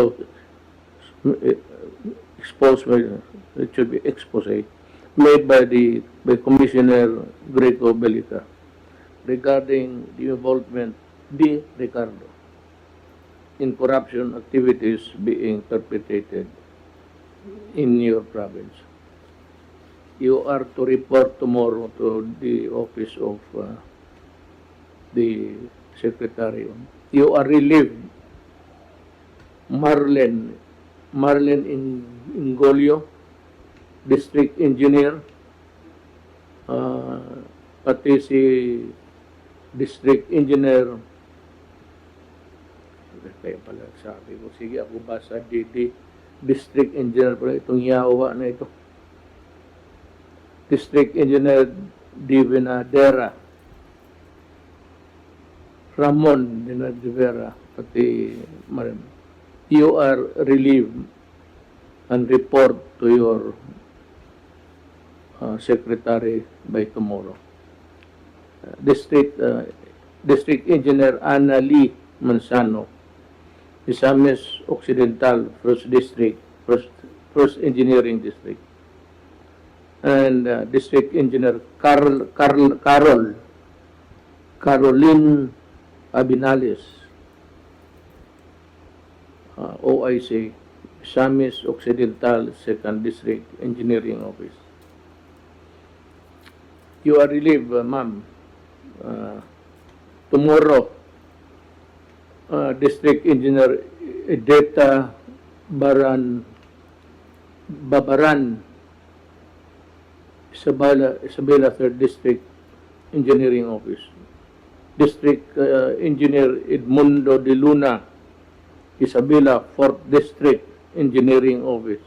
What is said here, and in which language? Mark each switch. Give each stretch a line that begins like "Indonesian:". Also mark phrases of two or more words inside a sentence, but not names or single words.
English: expose made by Commissioner Greco Belica regarding the involvement de Ricardo in corruption activities being perpetrated in your province. You are to report tomorrow to the office of the Secretary. You are relieved.
Filipino: Marlen Ingolio,
English: District Engineer,
Filipino: pati si
English: District Engineer,
Filipino: kaya pala sabi ko, sige ako basa
English: District Engineer
Filipino: pala itong yawa na ito.
English: District Engineer Divinadera, Ramon Dinadivera, pati Marim. You are relieved and report to your secretary by tomorrow. District Engineer Ana Lee Manzano, Misamis Occidental, First District, First Engineering District. And District Engineer Caroline Abinales, OIC, Misamis Occidental, Second District Engineering Office. You are relieved, ma'am. Tomorrow, District Engineer Edeta Babaran, Isabela 3rd District Engineering Office. District Engineer Edmundo de Luna, Isabela 4th District Engineering Office.